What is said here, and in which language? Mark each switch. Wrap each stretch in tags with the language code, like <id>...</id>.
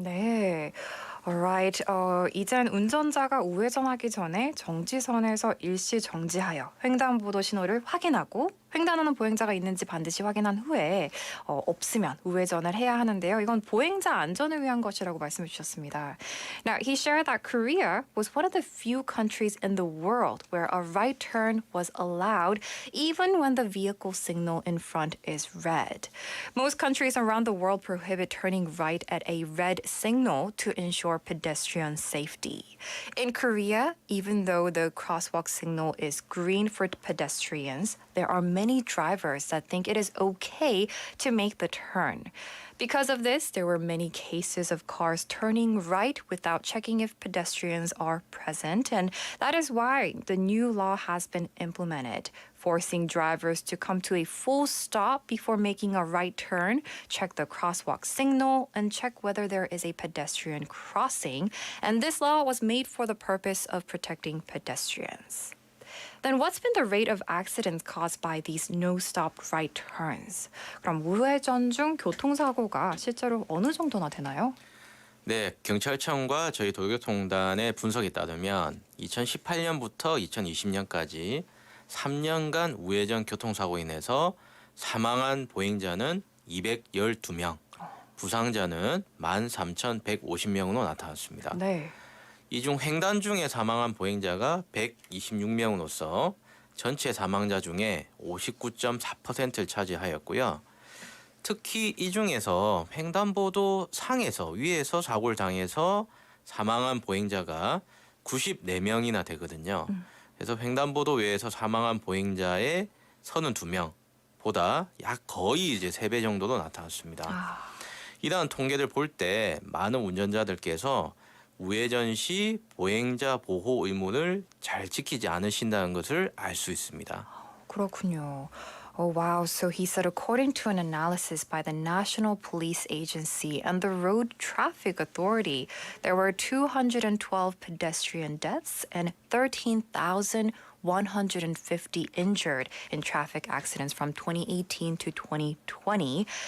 <ko>네. Alright. 이젠 운전자가 우회전하기 전에 정지선에서 일시 정지하여 횡단보도 신호를 확인하고 횡단하는 보행자가 있는지 반드시 확인한 후에 없으면 우회전을 해야 하는데요. 이건 보행자 안전을 위한 것이라고 말씀해 주셨습니다.</ko> <en>Now, he shared that Korea was one of the few countries in the world where a right turn was allowed even when the vehicle signal in front is red. Most countries around the world prohibit turning right at a red signal to ensure pedestrian safety. In Korea, even though the crosswalk signal is green for pedestrians, there are many drivers that think it is okay to make the turn. Because of this, there were many cases of cars turning right without checking if pedestrians are present, and that is why the new law has been implemented, forcing drivers to come to a full stop before making a right turn, check the crosswalk signal, and check whether there is a pedestrian crossing. And this law was made for the purpose of protecting pedestrians. Then what's been the rate of accidents caused by these no-stop right turns?</en> <ko>그럼 우회전 중 교통사고가 실제로 어느 정도나 되나요? 네, 경찰청과 저희 도로교통단의 분석에 따르면 2018년부터 2020년까지 3년간 우회전 교통사고로 인해서 사망한 보행자는 212명, 부상자는 13,150명으로 나타났습니다. 네. 이 중 횡단 중에 사망한 보행자가 126명으로서 전체 사망자 중에 59.4%를 차지하였고요. 특히 이 중에서 횡단보도 상에서 위에서 사고를 당해서 사망한 보행자가 94명이나 되거든요. 그래서 횡단보도 외에서 사망한 보행자의 32명보다 약 거의 이제 3배 정도로 나타났습니다. 이러한 통계를 볼 때 많은 운전자들께서 우회전 시 보행자 보호 의무를 잘 지키지 않으신다는 것을 알 수 있습니다. 그렇군요. Oh, wow.</ko> <en>So he said, according to an analysis by the National Police Agency and the Road Traffic Authority, there were 212 pedestrian deaths and 13,100 150 injured in traffic accidents from 2018 to 2020.</en>